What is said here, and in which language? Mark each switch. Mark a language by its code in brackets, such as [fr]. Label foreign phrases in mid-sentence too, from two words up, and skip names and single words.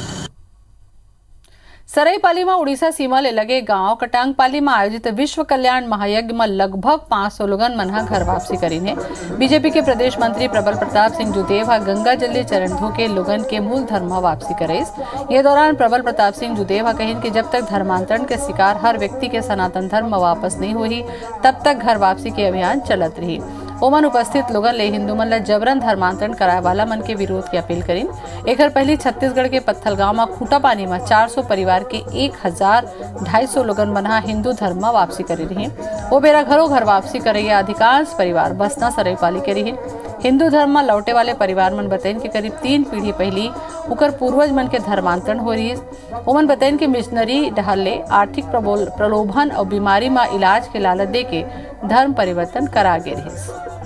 [hne] सराईपाली में उड़ीसा सीमा ले लगे गांव कटांगपाली में आयोजित विश्व कल्याण महायज्ञ में लगभग 500 लोगन मन घर वापसी करीन है। बीजेपी के प्रदेश मंत्री प्रबल प्रताप सिंह जुदेव गंगा जल्दी चरण धो के लोगन के मूल धर्म में वापसी करेस। ये दौरान प्रबल प्रताप सिंह जुदेव कहिन कि जब तक धर्मांतरण के शिकार हर व्यक्ति के सनातन धर्म में वापस नहीं हुई तब तक घर वापसी के अभियान चलत रही। ओमन उपस्थित लोगन ले हिंदू मन ला जबरन धर्मांतरण कराए वाला मन के विरोध की अपील करीन। एकर पहली छत्तीसगढ़ के पत्थल गांव में खूटा पानी में 400 परिवार के 1250 लोगन मनहा हिंदू धर्म में वापसी करी रही। वो बेरा घरों घर वापसी करे अधिकांश परिवार बसना सराईपाली के रही। हिंदू धर्म में लौटे वाले परिवार मन बताइन कि करीब 3 पीढ़ी पहली उकर पूर्वज मन के धर्मांतरण हो रही। ओमन बताइन कि मिशनरी डहले आर्थिक प्रलोभन और बीमारी में इलाज के लालच दे के धर्म परिवर्तन करा गे रही।